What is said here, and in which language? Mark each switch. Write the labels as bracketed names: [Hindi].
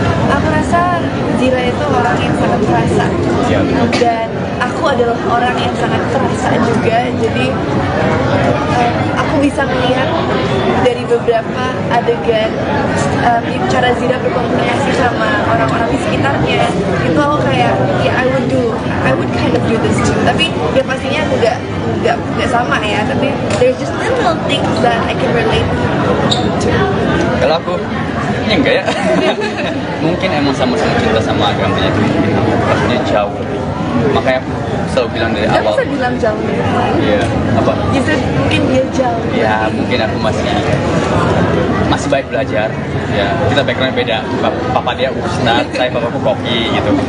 [Indonesian] Aku rasa Zira itu orang yang sangat terasa. Ya, betul. Dan aku adalah orang yang sangat terasa juga. Jadi aku bisa melihat dari beberapa adegan cara Zira berkomunikasi sama orang-orang di sekitarnya. Itu aku kayak, [English] ya I would kind of do this too. [Indonesian] Tapi ya pastinya nggak sama ya. Tapi [English] there's just little things that I can relate to. [Indonesian] Kalau aku, ya enggak ya. Mungkin emang sama-sama cinta sama agamanya itu mungkin pastinya jauh lebih. Makanya aku selalu bilang dari awal. Gak bisa bilang jauh. Iya, apa? Justru mungkin dia jauh. Ya mungkin aku masih baik belajar. Ya kita background beda. Papa dia ustad, saya papaku koki gitu.